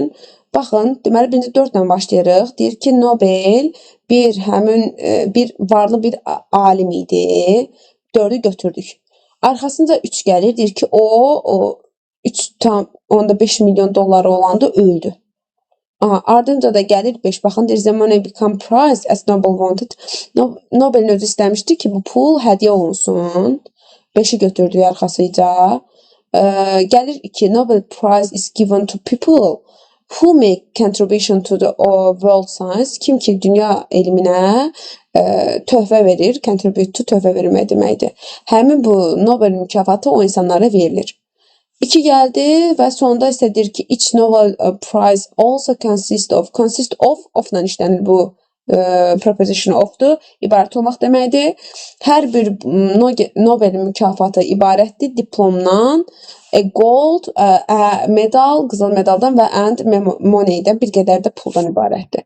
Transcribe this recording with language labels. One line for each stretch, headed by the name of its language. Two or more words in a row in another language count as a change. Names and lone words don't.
Azerbaijani: Baxın, deməli birinci 4-lə başlayırıq. Deyir ki, Nobel bir varlı bir alim idi. 4-ü götürdük. Arxasınca 3 gəlir. Deyir ki, o 3,5 milyon dolları olanda öldü. Ardınca da gəlir 5. Baxın, deyir,
English: the money become prized as Nobel wanted.
Azerbaijani: Nobel'in özü istəmişdi ki, bu pul hədiyyə olunsun. 5'i götürdüğü arxasıca. Gəlir 2.
English: Nobel Prize is given to people who make contribution to the world science.
Azerbaijani: Kim ki dünya elminə töhfə verir.
English: Contribute to
Azerbaijani: töhfə vermək deməkdir. Həmin bu Nobel mükafatı o insanlara verilir. 2 gəldi və sonda isə deyir ki,
English: each Nobel Prize also consist of-
Azerbaijani: la işlənir bu preposition of-dur, ibarət olmaq deməkdir. Hər bir Nobel mükafatı ibarətdir diplomdan, gold, medal, qızıl medaldan və
English: and moneydən,
Azerbaijani: bir qədər də puldan ibarətdir.